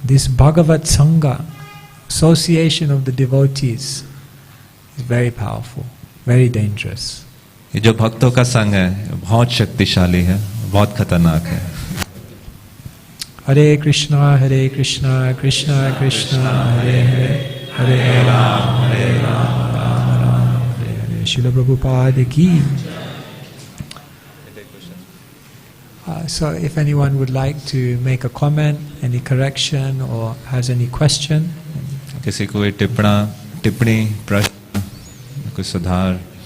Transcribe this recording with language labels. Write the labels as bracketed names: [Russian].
[English] This Bhagavat Sangha, association of the devotees, is very powerful, very dangerous. [Hindi] ये जो भक्तों का संग है बहुत शक्तिशाली है, बहुत खतरनाक है. [Sanskrit] Hare Krishna, Krishna Krishna, Hare Hare, Hare Ram, Ram Ram, Hare Hare. [Hindi] Srila Prabhupada ki. [English] So if anyone would like to make a comment, any correction or has any question. [Hindi] किसी को टिप्पणी प्रश्न कोई सुधार.